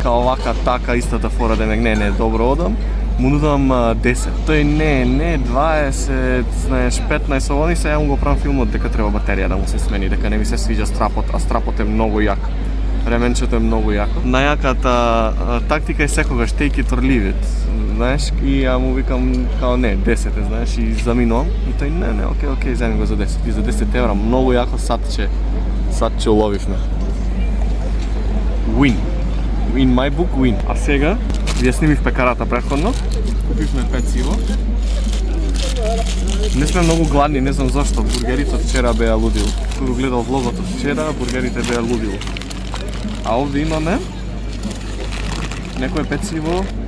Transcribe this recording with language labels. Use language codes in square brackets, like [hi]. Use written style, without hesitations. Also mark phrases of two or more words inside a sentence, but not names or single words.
[mk] Као вака, така, истата фора демек, не, добро одам. Му нудам 10. Тој не 20, знаеш, 15 овони се ја му го правам филмот дека треба батерија да му се смени, дека не ми се свиѓа страпот, а страпот е многу јак. Ременчето е многу јако. Најаката тактика е секогаш [en] take it or leave it, [mk] знаеш, и ја му викам као не, 10 е, знаеш, и заминувам, и тој не, окей, земи го за 10, и за 10 евра, многу јако сатче уловивме. [en] Win. In my book, win. [mk] А сега, ја снимив пекарата претходно, купивме пециво. Не сме многу гладни, не знам зашто, бургерите од вчера беа лудил. Кој го гледал влогот од вчера, бургерите беа лудил. А овде имаме некое пециво.